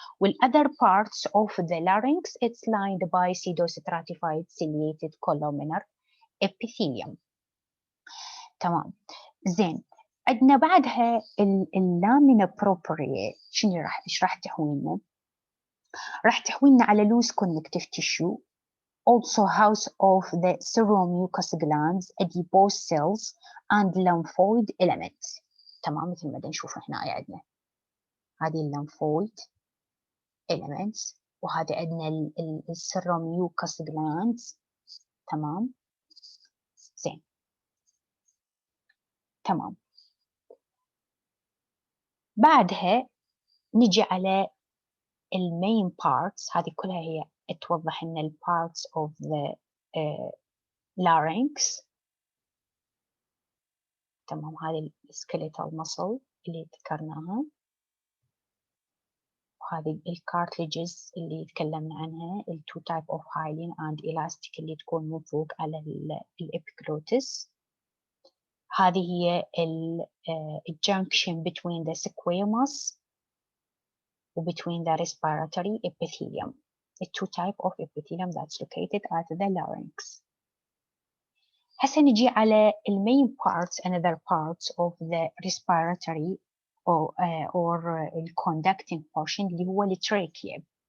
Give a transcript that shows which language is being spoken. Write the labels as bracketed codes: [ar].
[en] While other parts of the larynx it's lined by pseudostratified ciliated columnar epithelium. [ar] تمام. زين، عندنا بعدها اللامينا بروبريا. شنو راح تحوي لنا؟ راح تحوي لنا على [en] loose connective tissue, also house of the seromucous glands, adipose cells and lymphoid elements. [ar] تمام، مثل ما نشوف هنا عندنا هذه الليمفويد elements وهذا عندنا السيروميوكس glands. تمام. زين، تمام. بعدها نجي على المين parts. هذه كلها هي توضح لنا ال [en] parts of the larynx. [ar] تمام، هذه الskeletal muscle اللي ذكرناها وهذه الكارتليجز اللي تكلمنا عنها، ال [en] two type of hyaline and elastic [ar] اللي تكون من فوق على الابيجلوتس. هذه هي [en] junction between the squamous و between the respiratory epithelium, the two type of epithelium that's located at the larynx. [ar] هسه نجي على [en] main parts, another parts of the respiratory or conducting portion [ar] اللي هو [en] الtrachea.